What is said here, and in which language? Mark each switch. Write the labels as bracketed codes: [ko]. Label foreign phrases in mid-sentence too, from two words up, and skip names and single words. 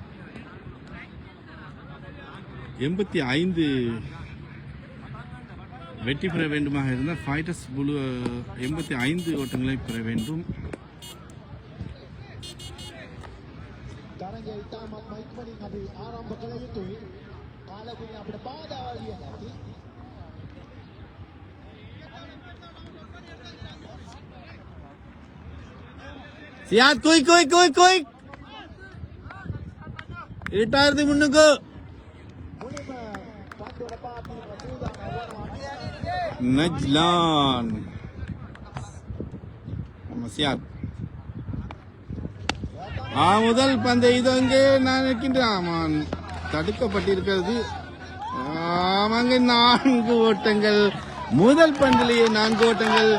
[ta] 85 வெற்றி பெற வேண்டுமாக இருந்தால் ஃபைட்டர்ஸ் புளு 85 ஓட்டங்களை பெற வேண்டும். [si] තරගය ඉතාමත් ඉක්මනින් අපි ආරම්භ කළ යුතුයි. කාලගුණය අපිට බාධා විය හැකි. [ta] சியாத் குயிக் குயிக் குயிக் குயிக் இருட்டாயிரத்தி முன்னுக்கு [si] මුලින්ම පන්දුවට පාපීම සූදානම් වෙනවා. [ta] நஜ்லான் சியாத் முதல் பந்தை இது அங்கே நான் இருக்கின்றேன். ஆமாம், தடுக்கப்பட்டிருக்கிறது. ஆமாங்க, 4 ஓட்டங்கள். முதல் பந்திலேயே 4 ஓட்டங்கள்.